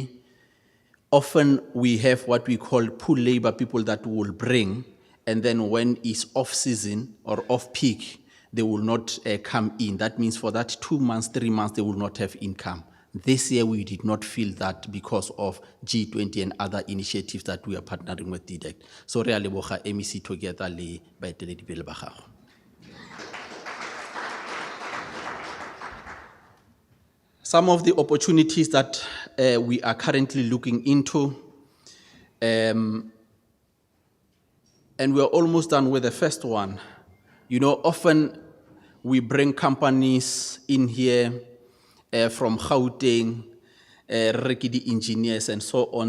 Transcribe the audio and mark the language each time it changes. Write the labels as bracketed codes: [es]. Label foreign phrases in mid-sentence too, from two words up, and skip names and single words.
[en] Often we have what we call pool labor, people that will bring, and then when it's off-season or off-peak, they will not come in. That means for that 2 months, 3 months, they will not have income. This year, we did not feel that because of G20 and other initiatives that we are partnering with DEDECT. So, [tn] re a leboga [en] MEC together [tn] le baeteledipele ba gago. [en] Some of the opportunities that we are currently looking into, and we're almost done with the first one. Often we bring companies in here from Gauteng, Rekidi engineers and so on.